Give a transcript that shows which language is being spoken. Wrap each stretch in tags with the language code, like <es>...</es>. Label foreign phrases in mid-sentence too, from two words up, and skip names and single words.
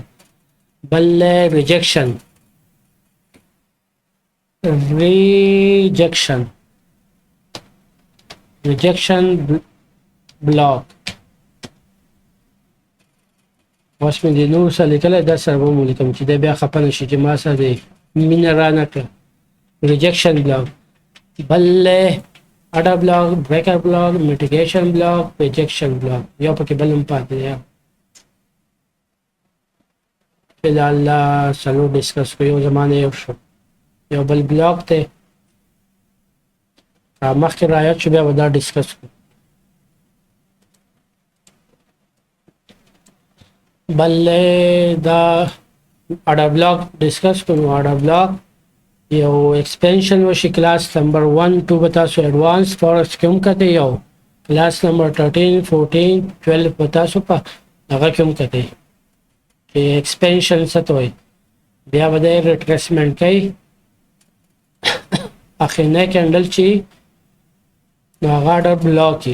<ps>بل</ps> <en>rejection block.</en> <ps>اوس مې د نور سره لیکلی، دا سره به مو لیکم چې دی بیا خفه نه شي چې ما سره د مینه رانه کړه.</ps> <en>rejection block, بل order block، breaker block، mitigation block، rejection block.</en> <ps>یو پکې بل هم پاتې دی. فلحال څلور ډسکس کوو. یو زمانه یو شو، یو بل بلاک دی مخکې رایاد شو، بیا به دا ډسکس کوو. بل دا</ps> <en>order block</en> <ps>ډسکس کوو.</ps> <en>order block</en> <ps>یو ایکسپینشن وشي،</ps> <en>class number</en> <ps>1 2 به تاسو</ps> <en>advance force</en> <ps>کې هم کتئ، یو</ps> <en>class number</en> <ps>13 14 12 به تاسو په هغه کې هم کتئ چې ایکسپینشن څه ته وایي. بیا به دی ریټریسمنټ کوي، اخرنی کینډل چې نو هغه</ps> <en>order block</en> <ps>کي.</ps>